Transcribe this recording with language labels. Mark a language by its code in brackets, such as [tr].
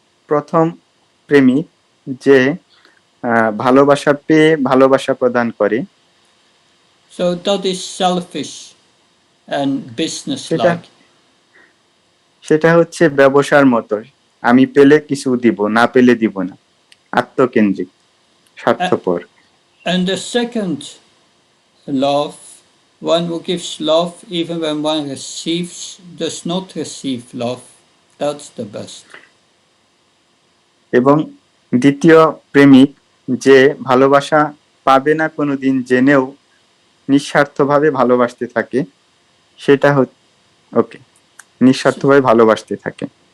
[bn] প্রথম প্রেমিক যে ভালোবাসা পেয়ে ভালোবাসা প্রদান করে। [en] So that is selfish and business-like. [bn] সেটা হচ্ছে ব্যবসার মতো, আমি পেলে কিছু দিব, না পেলে দিব না, আত্মকেন্দ্রিক, স্বার্থপর। [en] And the second love, one who gives love even when one does not receive love, that's the best. [bn] এবং দ্বিতীয় প্রেমিক যে ভালোবাসা পাবে না কোনোদিন জেনেও নিঃস্বার্থভাবে ভালোবাসতে থাকে, সেটা ওকে, নিঃস্বার্থভাবে ভালোবাসতে থাকে।